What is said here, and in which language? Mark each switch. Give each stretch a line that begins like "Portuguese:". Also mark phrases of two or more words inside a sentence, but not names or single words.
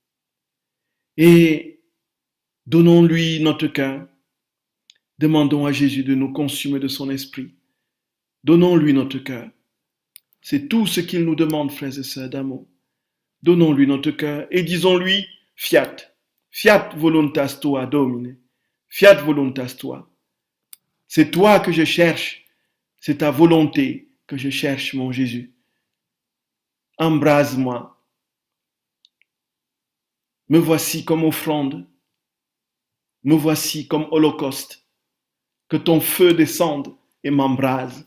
French: Et donnons-lui notre cœur. Demandons à Jésus de nous consumer de son esprit. Donnons-lui notre cœur. C'est tout ce qu'il nous demande, frères et sœurs d'amour. Donnons-lui notre cœur et disons-lui,
Latin: fiat voluntas tua, Domine, fiat voluntas tua.
French: C'est toi que je cherche, c'est ta volonté que je cherche, mon Jésus. Embrase-moi. Me voici comme offrande. Me voici comme holocauste. Que ton feu descende et m'embrase.